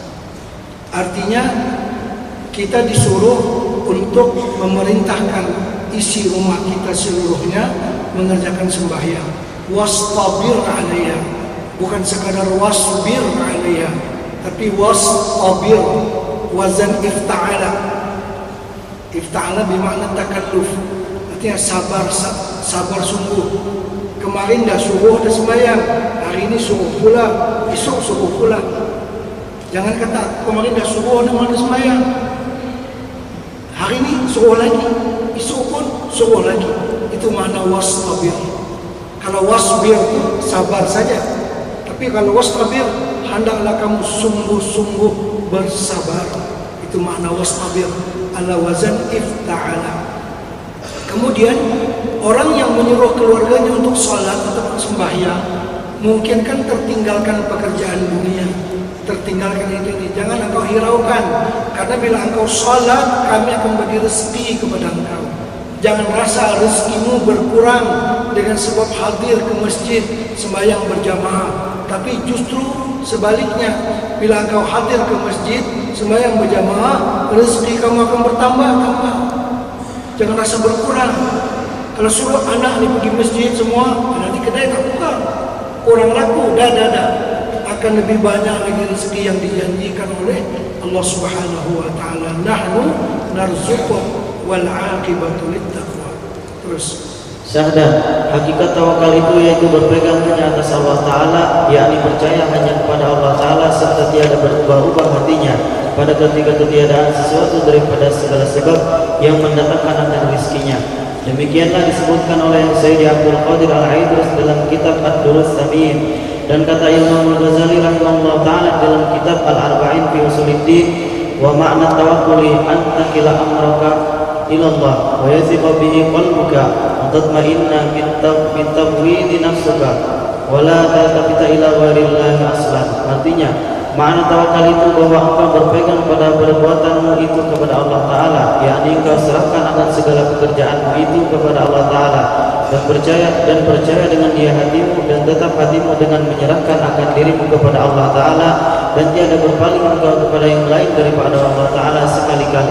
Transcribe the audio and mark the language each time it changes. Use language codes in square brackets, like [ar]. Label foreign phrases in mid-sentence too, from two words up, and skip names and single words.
[ms] Artinya kita disuruh untuk memerintahkan isi rumah kita seluruhnya mengerjakan sembahyang. [ar] واصطبر عليها, [ms] bukan sekadar [ar] واصبر عليها, [ms] tapi wastabir, wazan ifta'ala. Ifta'ala bermakna takalluf, artinya sabar sungguh. Kemarin dah subuh dah sembahyang, hari ini subuh pula, esok subuh pula. Jangan kata kemarin dah subuh dah mana sembahyang, hari ini suruh lagi, esok pun suruh lagi. Itu makna wastabir. Kalau wasbir sabar saja, tapi kalau wastabir hendaklah kamu sungguh-sungguh bersabar. Itu makna wastabir ala wazan ifta'ala. Kemudian orang yang menyuruh keluarganya untuk salat atau sembahyang, mungkin kan tertinggalkan pekerjaan dunia, tertinggalkan ini. Jangan engkau hiraukan, karena bila engkau salat kami akan bagi rezeki kepada engkau. Jangan rasa rezekimu berkurang dengan sebab hadir ke masjid sembahyang berjamaah, tapi justru sebaliknya, bila engkau hadir ke masjid sembahyang berjamaah, rezeki kamu akan bertambah-tambah. jangan rasa berkurang. Kalau suruh anak ni pergi masjid semua, nanti kedai tak buka, kurang laku, dah. Akan lebih banyak lagi rezeki yang dijanjikan oleh Allah [ar] سبحانه وتعالى. نحن نرزق والعاقبة للتقوى. [ms] Terus Syahadat, hakikat tawakal itu yaitu berpegang hanya atas Allah Ta'ala, yakni percaya hanya kepada Allah Ta'ala serta tiada berubah-ubah hatinya pada ketika ketiadaan sesuatu daripada segala sebab yang mendatangkan akan rizkinya. Demikianlah disebutkan oleh Sayyidi Abdul Qadir Al-Aidrus dalam kitab Ad-Durus Samin, dan kata Imam Al-Ghazali [ar] رحمه الله تعالى [ms] dalam kitab Al-Arba'in fi Usuluddin, [ar] وما معنى التوكل أن تكل أمرك إلى الله ويثق به قلبك وتطمئن من تفويض نفسك ولا تلتفت إلى غير الله أصلا. [ms] Artinya, makna tawakal itu bahwa engkau berpegang pada perbuatanmu itu kepada Allah Ta'ala, yakni engkau serahkan akan segala pekerjaanmu itu kepada Allah Ta'ala, dan percaya dengan dia hatimu, dan tetap hatimu dengan menyerahkan akan dirimu kepada Allah Ta'ala, dan tiada berpaling engkau kepada yang lain daripada Allah Ta'ala sekali-kali.